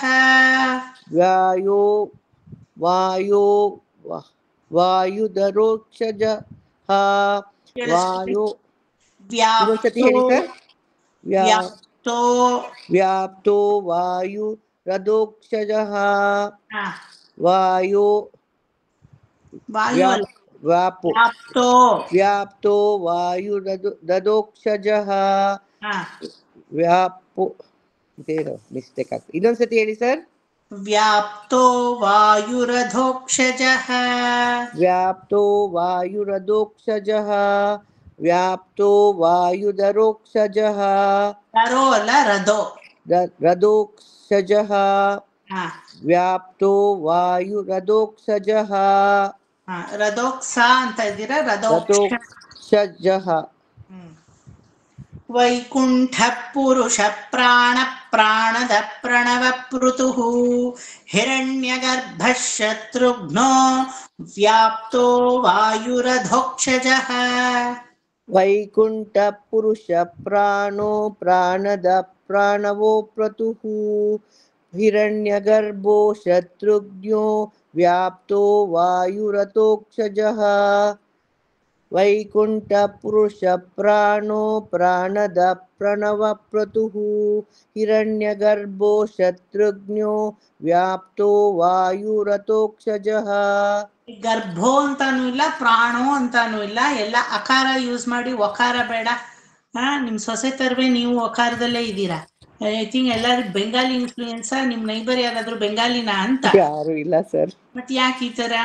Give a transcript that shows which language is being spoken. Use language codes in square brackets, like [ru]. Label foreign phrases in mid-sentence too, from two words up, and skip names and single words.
[sa] ವಾಯೋ ವಾಯೋ ವಾಯುಧರೋಕ್ಷಜ ವಾಯು [kn] ಇನ್ನೊಂದ್ಸತಿ ಹೇಳಿ ಸರ್ [sa] ವ್ಯಾಪ್ತೋ ವ್ಯಾಪ್ತೋ ವಾಯು ರಥೋಕ್ಷಜ ವಾಯು व्यापो व्याप्तो व्याप्तो वायुरदोक्षजः ಹಾ [kn] व्यापो ಇದೇನು ಮಿಸ್ಟೇಕ್ ಆಗ್ತದೆ, ಇನ್ನೊಂದ್ಸತಿ ಹೇಳಿ ಸರ್. [sa] ವ್ಯಾಪ್ತೋ ವಾಯುರಧೋಕ್ಷಜಃ व्याप्तो वायुरदोक्षजः व्याप्तो वायुदरोक्षजः [kn] ರರೋ ಅಲ್ಲ ರಧೋ. [sa] रदोक्षजः ಹಾ व्याप्तो वायुरदोक्षजः [kn] ರಥೋಕ್ಸ ಅಂತ ಇದ್ದೀರಾ, ರಥೋಕ್ಷ. [sa] रदोक्षजः ವೈಕುಂಠ ಪುರುಷ ಪ್ರಾಣ ಪ್ರಾಣದ ಪ್ರಣವ ಪೃತುಃ ಹಿರಣ್ಯಗರ್ಭ ಶತ್ರುಘ್ನೋ ವ್ಯಾಪ್ತೋ ವಾಯುರಧೋಕ್ಷಜಃ. वैकुंठ पुरुष प्राणो प्राणद प्राणवो क्रतुः हिरण्यगर्भो शत्रुघ्नो व्याप्तो वायुरतोक्षजः. वैकुंठ पुरुष प्राणो प्राणद प्रणव क्रतुः हिरण्यगर्भो शत्रुघ्नो व्याप्तो वायुरतोक्षजः. [kn] ಗರ್ಭೋ ಅಂತಾನು ಇಲ್ಲ, ಪ್ರಾಣೋ ಅಂತಾನು ಇಲ್ಲ, ಎಲ್ಲ ಅಕಾರ ಯೂಸ್ ಮಾಡಿ, ಒಕಾರ ಬೇಡ. ನಿಮ್ ಸೊಸೆ ತರವೇ ನೀವು ಒಕಾರದಲ್ಲೇ ಇದ್ದೀರಾ. [en] I think [kn] ಎಲ್ಲರೂ [en] Bengali influence. [kn] ನಿಮ್ ನೈಬರ್ ಯಾರಾದ್ರೂ ಬೆಂಗಾಲಿನಾ ಅಂತ? ಯಾರು ಇಲ್ಲ ಸರ್. ಮತ್ ಯಾಕೆ ಈ ತರ?